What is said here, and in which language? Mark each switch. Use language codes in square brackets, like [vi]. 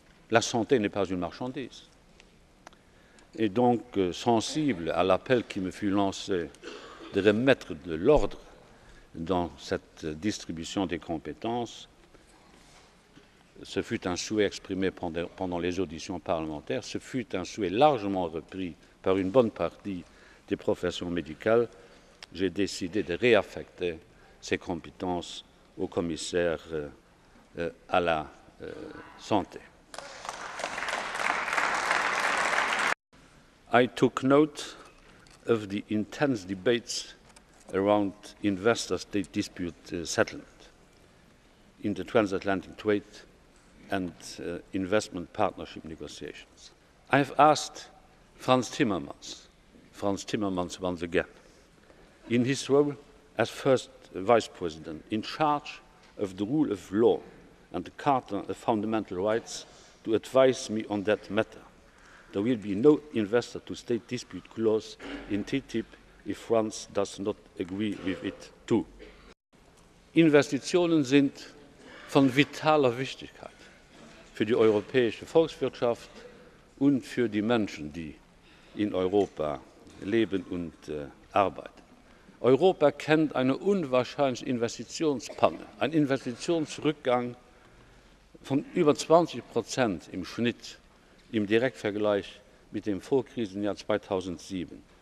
[fr] La santé n'est pas une marchandise. Et donc, sensible à l'appel qui me fut lancé de remettre de l'ordre dans cette distribution des compétences, ce fut un souhait exprimé pendant les auditions parlementaires, ce fut un souhait largement repris par une bonne partie des professions médicales. J'ai décidé de réaffecter ces compétences au commissaire à la santé. [en] I took note of the intense debates around investor-state dispute settlement in the transatlantic trade and investment partnership negotiations. I have asked Frans Timmermans once again, in his role as first Vice President in charge of the rule of law and the Charter of Fundamental Rights, to advise me on that matter. There will be no investor-to-state dispute clause in TTIP if France does not agree with it too. [de] Investitionen sind von vitaler Wichtigkeit für die europäische Volkswirtschaft und für die Menschen, die in Europa leben und arbeiten. Europa kennt eine unwahrscheinliche Investitionspanne, einen Investitionsrückgang von über 20% im Schnitt im Direktvergleich mit dem Vorkrisenjahr 2007.